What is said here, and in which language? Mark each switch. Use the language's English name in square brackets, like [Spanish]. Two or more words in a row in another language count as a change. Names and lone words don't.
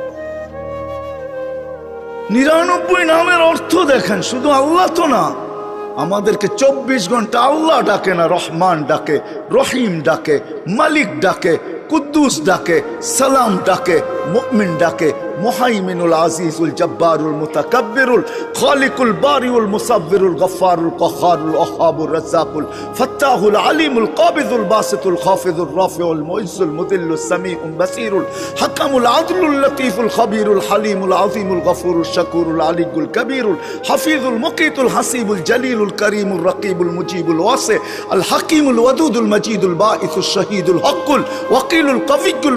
[Bangla] 99 নামের অর্থ দেখেন, শুধু আল্লাহ তো না, আমাদেরকে 24 ঘন্টা আল্লাহ ডাকে না, রহমান ডাকে, রহিম ডাকে, মালিক ডাকে, কুদ্দুস ডাকে, সালাম ডাকে, মুমিন ডাকে, মুহাইমিনুল আজিজুল জব্বারুল মুতাকাব্বিরুল খালিকুল বারিউল মুসাব্বিরুল গফফারুল কহারুল ওহাবুর রাজ্জাকুল ফাত্তাহুল আলিমুল কাবিদুল বাসিতুল খাফিজুল রাফিউল মুইজ্জুল মুদিল্লুস সামিউল বাসিরুল হাকামুল আদলুল লতীফুল খবীরুল হালিমুল আযীমুল গফুরুল শাকুরুল আলিকুল কবীরুল হাফিজুল মুকিতুল হাসিবুল জলিলুল করিমুল রকিবুল মুজিবুল ওয়াসি আল হাকিমুল ওয়াদুদুল মজিদুল বাঈসুল শহীদুল হকুল ওয়াকিলুল কবিয়ুল